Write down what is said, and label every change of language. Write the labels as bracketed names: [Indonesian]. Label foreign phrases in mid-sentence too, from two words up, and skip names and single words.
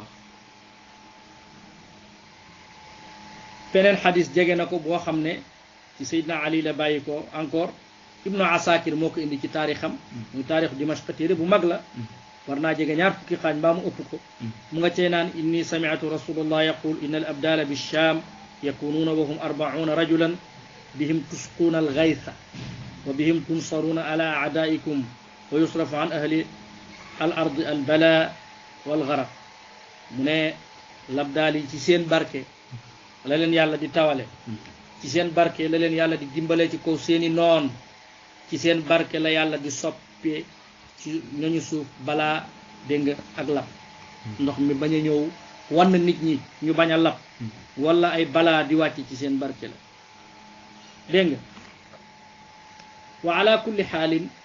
[Wolof] beneen xadis jege na ko boo xam ne ci Seydina Ali la bàyyi ko encore Ibnu Asakir moo ko indi ci taarixam muy taarixu Dimashq téere bu mag la war naa jege ñaar fukki xaaj mbaa mu ëpp ko mu nga cee naan [Arabic] إني سمعت رسول الله يقول إن الأبدال بالشام يكونون وهم أربعون رجلا بهم تسقون الغيث وبهم تنصرون على أعدائكم ويصرف عن أهل الأرض البلاء والغرق [Wolof] mu ne labdaal yi ci seen barke la leen yàlla di tawale ci seen barke la leen yàlla di dimbale ci kaw seeni noon ci seen barke la yàlla di soppee ci ñooñu suuf balaa dégg nga ak lab ndox mi bañ a ñëw wann nit ñi ñu bañ a lab wala ay balaa di wàcc ci seen barke la dégg nga [Arabic] وعلى كل حال